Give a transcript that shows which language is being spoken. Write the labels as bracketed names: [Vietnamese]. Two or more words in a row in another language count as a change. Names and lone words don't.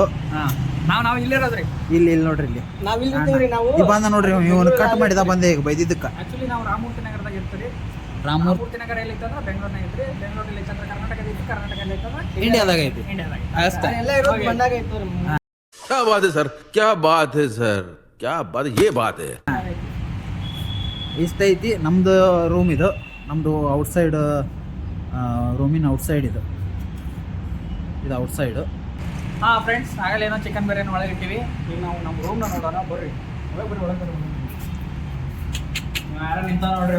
[Kannada] ನಾವು ಇಲ್ಲಿರೋದ್ರಿ. ಇಲ್ಲಿ ನೋಡ್ರಿ, ಇಲ್ಲಿ ನಾವ್ ಇಲ್ಲಿರ್ತೀವ್ರಿ. ನಾವು ಬಂದ ನೋಡ್ರಿ, ಇವನು ಕಟ್ ಮಾಡಿದ ಬಂದೆ ಈಗ ಬೈದಿದ್ದಕ್ಕ. ಆಕ್ಚುಲಿ ನಾವು ರಾಮಮೂರ್ತಿ ನಗರದಾಗ ಇರ್ತೀವಿ. ರಾಮಮೂರ್ತಿ ನಗರ ಎಲ್ಲಿ ಇತ್ತಂದ್ರೆ ಬೆಂಗಳೂರಿನಾಗ ಐತ್ರಿ. ಬೆಂಗಳೂರಲ್ಲಿ ಇತ್ತಂದ್ರೆ ಕರ್ನಾಟಕದ ಐತಿ. ಕರ್ನಾಟಕದಲ್ಲಿ ಇತ್ತಂದ್ರೆ ಇಂಡಿಯಾದಾಗ ಐತಿ ಅಷ್ಟೇ. ಎಲ್ಲ ಇರೋದು ಬಂದಾಗ ಇತ್ತು. [Hindi] क्या बात है सर, क्या बात है सर, क्या बात, ये बात है. [Kannada] ಇಷ್ಟ ಐತಿ ನಮ್ದು ರೂಮ್. ಇದು ನಮ್ದು ಔಟ್ಸೈಡ್ ರೂಮಿನ ಔಟ್ಸೈಡ್ ಇದು ಔಟ್ಸೈಡ್. ಫ್ರೆಂಡ್ಸ್, ಆಗಲೇ ಏನೋ ಚಿಕನ್ ಬಿರಿಯಾನಿ ಒಳಗೆ ಇಟ್ಟಿವಿ. ಈಗ ನಾವು ನಮ್ಮ ರೂಮ್ನ ನೋಡೋಣ ಬರ್ರಿ. ಒಳಗೆ ಯಾರ ನಿಂತ ನೋಡ್ರಿ.